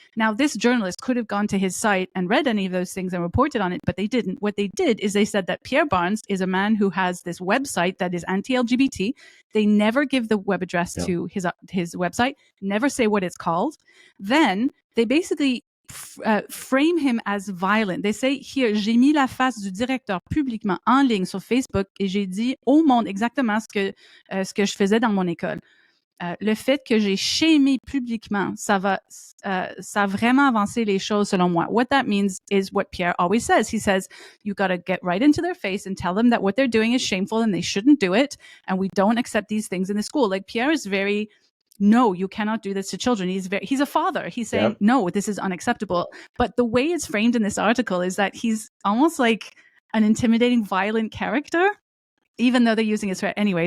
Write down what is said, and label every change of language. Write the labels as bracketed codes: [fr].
[en] Now, this journalist could have gone to his site and read any of those things and reported on it, but they didn't. What they did is they said that Pierre Barns is a man who has this website that is anti-LGBT. They never give the web address to his website, never say what it's called. Then they basically frame him as violent. They say here, [fr] j'ai mis la face du directeur publiquement en ligne sur Facebook et j'ai dit au monde exactement ce que je faisais dans mon école. Le fait que j'ai shamé publiquement, ça a vraiment avancé les choses selon moi. [en] What that means is what Pierre always says. He says, you got to get right into their face and tell them that what they're doing is shameful and they shouldn't do it. And we don't accept these things in the school. Like Pierre is very, no, you cannot do this to children. He's a father. He's saying, no, this is unacceptable. But the way it's framed in this article is that he's almost like an intimidating, violent character, even though they're using his threat anyway.